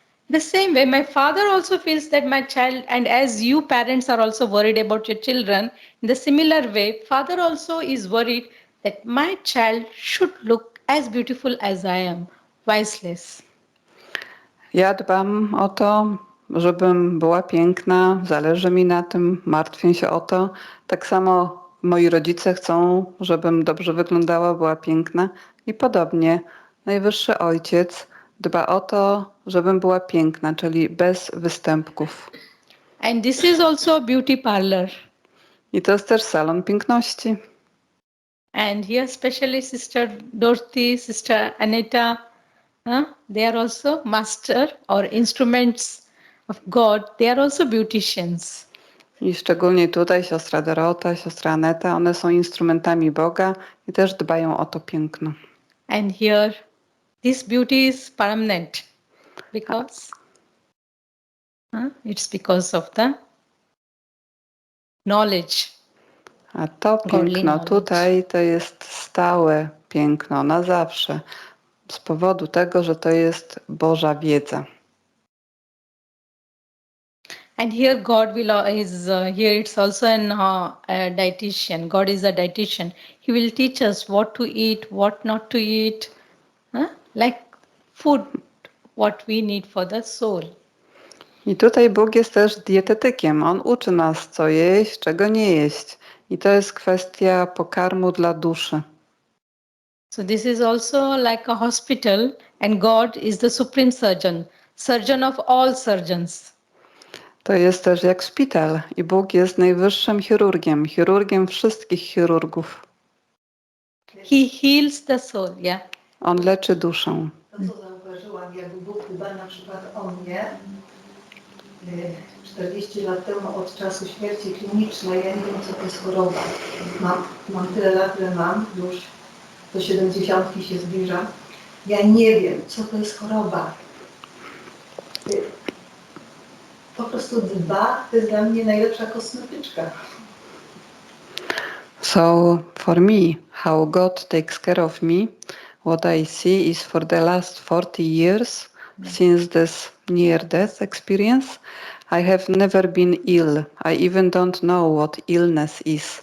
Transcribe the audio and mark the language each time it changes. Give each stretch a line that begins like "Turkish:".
English: The same way, my father also feels that my child, and as you parents are also worried about your children, in the similar way, father also is worried that my child should look as beautiful as I am, voiceless.
Polish: Ja dbam o to, żebym była piękna, zależy mi na tym, martwię się o to. Tak samo moi rodzice chcą, żebym dobrze wyglądała, była piękna i podobnie. Najwyższy Ojciec dba o to, żebym była piękna, czyli bez występków.
English: And this is also a beauty parlor.
Polish: I to jest też salon piękności.
English: And here, especially Sister Dorothy, Sister Anita, they are also master or instruments of God. They are also beauticians.
Polish: I szczególnie tutaj siostra Dorota, siostra Aneta, one są instrumentami Boga i też dbają o to piękno.
English: And here, this beauty is permanent because it's because of the knowledge,
Polish: A to
English: godly
Polish: piękno
English: knowledge.
Polish: tutaj to jest stałe piękno na zawsze. Z powodu tego, że to jest Boża wiedza.
English: And here God here it's also a dietitian. God is a dietitian. He will teach us what to eat, what not to eat, like food, what we need for the soul.
Polish: I tutaj Bóg jest też dietetykiem. On uczy nas, co jeść, czego nie jeść. I to jest kwestia pokarmu dla duszy.
English: So this is also like a hospital, and God is the supreme surgeon, surgeon of all surgeons.
Polish: To jest też jak szpital. I Bóg jest najwyższym chirurgiem, chirurgiem wszystkich chirurgów.
English: He heals the soul, yeah.
Polish: On leczy duszę. To, co zauważyłam, jak Bóg dba na przykład o mnie, 40 lat temu od czasu śmierci klinicznej, ja nie wiem, co to jest choroba. Mam tyle lat, ile mam, już do 70 się zbliżam. Ja nie wiem, co to jest choroba. Po prostu dba, to jest dla mnie najlepsza kosmetyczka.
English: So for me, how God takes care of me, what I see is for the last 40 years, since this near-death experience, I have never been ill. I even don't know what illness is.